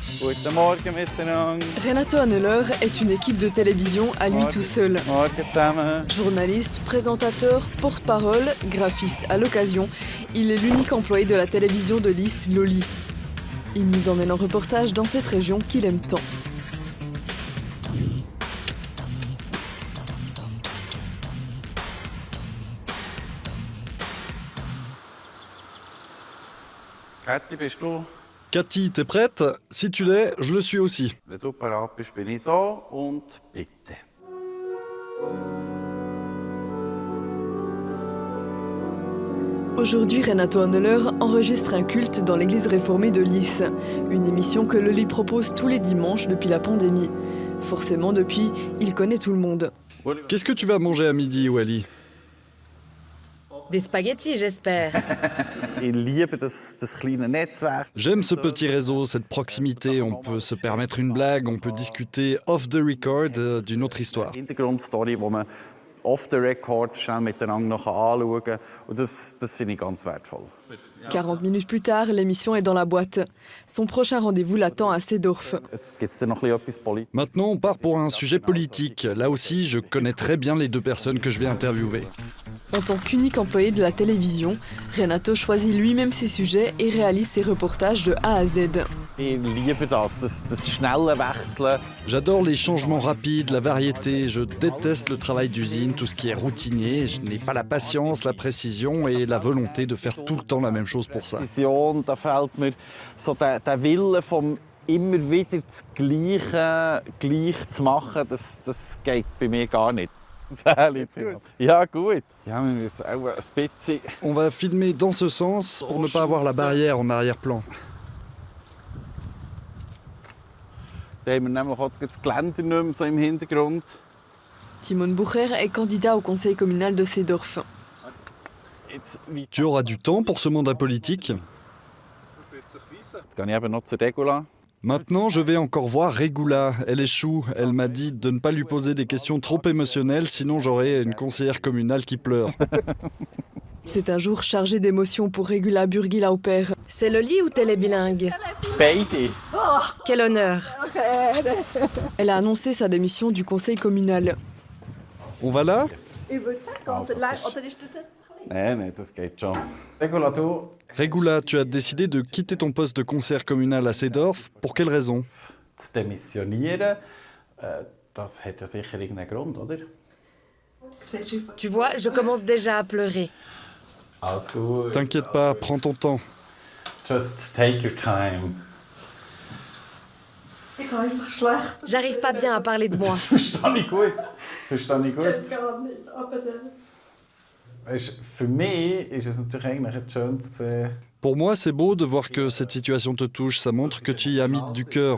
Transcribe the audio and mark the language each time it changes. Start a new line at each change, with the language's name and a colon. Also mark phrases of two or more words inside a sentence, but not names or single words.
Swiss German: Guten Morgen miteinander.
French: Renato Anneler est une équipe de télévision à lui tout seul.
Swiss German: Morgen zusammen.
French: Journaliste, présentateur, porte-parole, graphiste à l'occasion, il est l'unique employé de la télévision de Lys, Loli. Il nous emmène en reportage dans cette région qu'il aime tant.
Swiss German: Kathi, bist du?
French: Cathy, t'es prête? Si tu l'es, je le suis aussi.
Swiss German: Wenn du parat bist, bin ich so und bitte.
French: Aujourd'hui, Renato Anneler enregistre un culte dans l'église réformée de Lys, une émission que Loli propose tous les dimanches depuis la pandémie. Forcément, depuis, il connaît tout le monde. Qu'est-ce que tu vas manger à midi, Wally? Des spaghettis, j'espère.
Swiss German: Ich liebe das kleine Netzwerk.
French: J'aime ce petit réseau, cette proximité. On peut se permettre une blague, on peut discuter
English: off the record
French: d'une autre histoire.
Swiss German: Hintergrundstory, die man
English: off the record
Swiss German: schnell miteinander noch anschauen kann. Und das finde ich ganz wertvoll.
French: 40 minutes plus tard, l'émission est dans la boîte. Son prochain rendez-vous l'attend à Seedorf.
Swiss German: Jetzt gibt es noch etwas Politisches.
French: Maintenant, on part pour un sujet politique. Là aussi, je connais très bien les deux personnes que je vais interviewer. En tant qu'unique employé de la télévision, Renato choisit lui-même ses sujets et réalise ses reportages de A à Z.
Swiss German: Ich liebe das schnelle Wechseln.
French: J'adore les changements rapides, la variété. Je déteste le travail d'usine, tout ce qui est routinier. Je n'ai pas la patience, la précision et la volonté de faire tout le temps la même chose pour ça.
Swiss German: Vision, da fehlt mir so der Wille vom immer wieder das Gleiche gleich zu machen. Das geht bei mir gar nicht. Ja, gut. Ja, wir müssen auch ein bisschen.
French: On va filmer dans ce sens pour ne pas avoir la barrière en arrière-plan.
Swiss German: Da haben wir nämlich auch das Geländer nicht mehr so im Hintergrund.
French: Timon Bucher est candidat au conseil communal de Seedorf. Tu auras du temps pour ce mandat politique?
Swiss German: Jetzt gehe ich eben noch zur Regula.
French: Maintenant, je vais encore voir Regula. Elle échoue. Elle m'a dit de ne pas lui poser des questions trop émotionnelles, sinon j'aurai une conseillère communale qui pleure. C'est un jour chargé d'émotions pour Regula Burgi-Lauper. C'est Loli ou télébilingue?
Swiss German: Beide.
French: Quel honneur. Elle a annoncé sa démission du conseil communal. On va là?
Swiss German: Nein, das geht schon. Regula, du.
French: Regula, tu as décidé de quitter ton poste de conseillère communal à Seedorf. Pour quelle raison?
Swiss German: Zu démissionieren, das hat ja sicher irgendeinen Grund, oder?
French: Tu vois, je commence déjà à pleurer.
Swiss German: Alles gut.
French: T'inquiète pas, prends ton temps.
English: Just take your time.
French: J'arrive pas bien à parler de moi.
Swiss German: Das verstehe ich gut. Weißt, für mich ist es natürlich eigentlich schön zu sehen.
French: Pour moi, c'est beau de voir que cette situation te touche. Ça montre que tu y as mis du cœur.